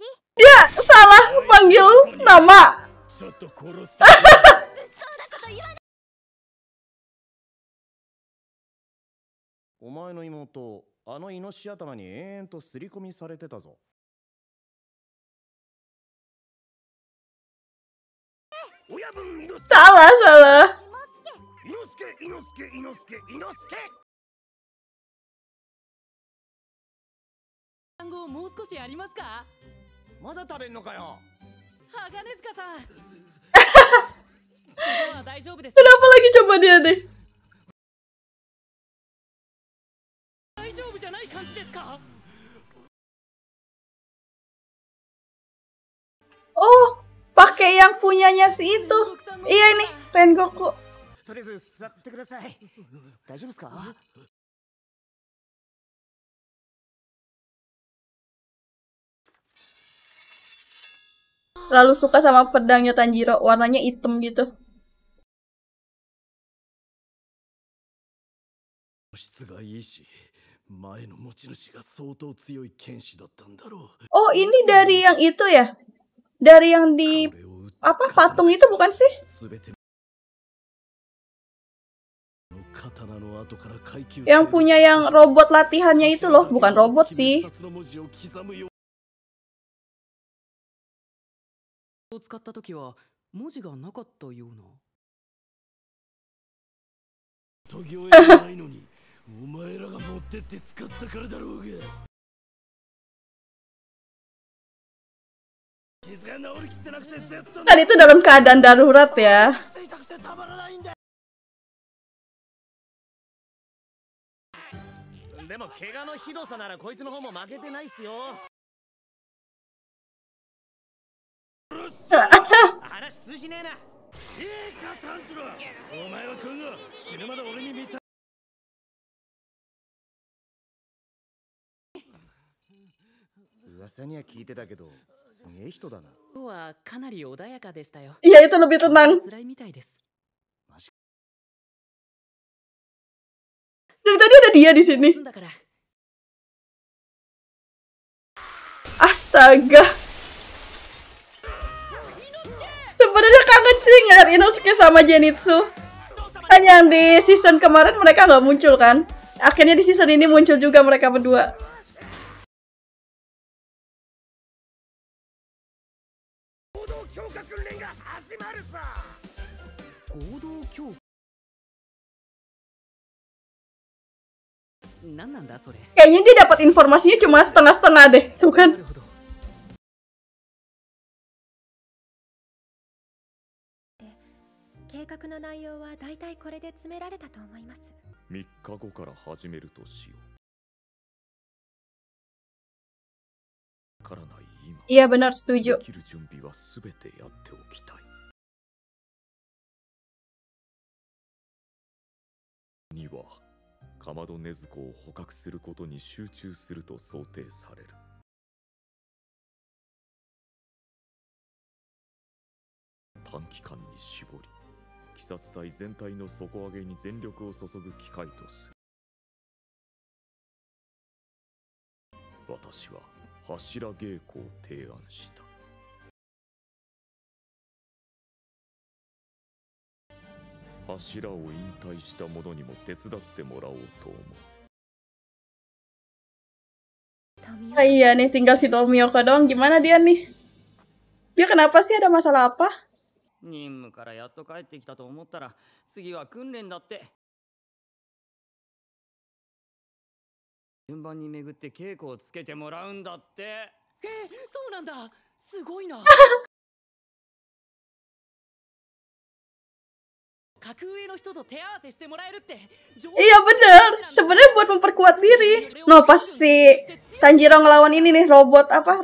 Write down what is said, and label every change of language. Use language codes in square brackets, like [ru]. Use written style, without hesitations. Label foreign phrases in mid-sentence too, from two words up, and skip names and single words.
[id] Dia salah panggil nama. [ja] ちょっと殺す。お前の妹、あのイノシシ頭に延々と刷り込みされてたぞ。親分猪之 [id] Salah, salah. [ja] 助、猪之助。単語もう少しありますか？まだ食べんのかよ。鋼塚さん。ここは大丈夫です。 [id] Kenapa lagi coba dia deh? [ja] 大丈夫じゃない感じですか？ [id] Oh, pakai yang punyanya si itu. Iya ini, Rengoku. [ja] とりあえず座ってください。大丈夫ですか？ [id] Lalu suka sama pedangnya Tanjiro, warnanya hitam gitu. [ja] 質がいいし、前の持ち主が相当強い剣士だったんだろう。 [id] Oh, ini dari yang itu ya? Dari yang di apa patung itu bukan sih? [ja] 全ての刀の後から階級 [id] Yang punya yang robot latihannya itu loh, bukan robot sih. [ja] を使った時は文字がなかったような。研ぎ終えてないのに、お前らが持ってって使ったからだろうが。傷が治りきってなくてずっと [id] Kan itu dalam keadaan darurat ya. [ja] 痛くてたまらないんだ。でも怪我のひどさならこいつの方も負けてないっすよ。話通じねえな。いいか炭治郎、お前は今後死ぬまで俺に見た。噂には聞いてたけど、すげえ人だな。今日はかなり穏やかでしたよ。 [id] Iya, itu lebih tenang. [ja] 辛いみたいです。 [id] Dari tadi ada dia di sini. [ja] だから。 [id] Astaga. Sebenarnya kangen sih ngeliat Inosuke sama Zenitsu. Kan yang di season kemarin mereka nggak muncul kan? Akhirnya di season ini muncul juga mereka berdua. Kayaknya dia dapat informasinya cuma setengah-setengah deh, tuh kan? [ja] 計画の内容はだいたいこれで詰められたと思います。 3日後から始めるとしよう。からない今。 [id] Iya benar, setuju. [ja] できる準備はすべてやっておきたい。にはかまど禰豆子を捕獲することに集中すると想定される。短期間に絞り、鬼殺隊全体の底上げに全力を注ぐ機会とする。私は柱稽古を提案した。柱を引退した者にも手伝ってもらおうと思う。 [id] Ah, iya nih, tinggal si Tomioka doang. Gimana dia nih? Dia kenapa sih? Ada masalah apa? [ja] 任務からやっと帰ってきたと思ったら次は訓練だって。順番に巡って稽古をつけてもらうんだって。そうなんだ。すごいな。格上の人と手合わせしてもらえるって。 [id] Iya bener, sebenarnya buat memperkuat diri. No, pas si Tanjiro ngelawan ini nih robot apa?